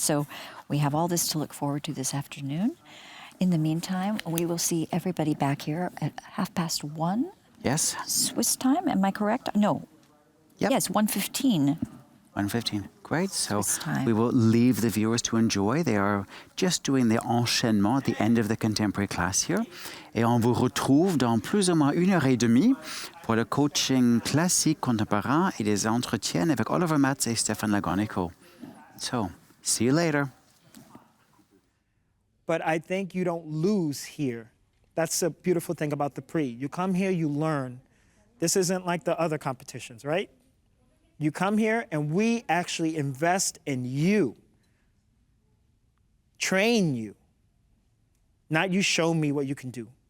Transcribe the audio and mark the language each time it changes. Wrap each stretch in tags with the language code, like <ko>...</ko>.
<en>So we have all this to look forward to this afternoon. In the meantime, we will see everybody back here at 1:30. Yes. Swiss time, am I correct? No. Yep. Yes, 1:15. 1:15. Great. So we will leave the viewers to enjoy. They are just doing the enchaînement at the end of the contemporary class here.</en> <fr>Et on vous retrouve dans plus ou moins 1h30 pour le coaching classique contemporain et des entretiens avec Oliver Matz et Stefan Lagonico.</fr> <en>So, see you later. But I think you don't lose here. That's the beautiful thing about the Prix. You come here, you learn. This isn't like the other competitions, right? You come here and we actually invest in you, train you, not you show me what you can do.</en>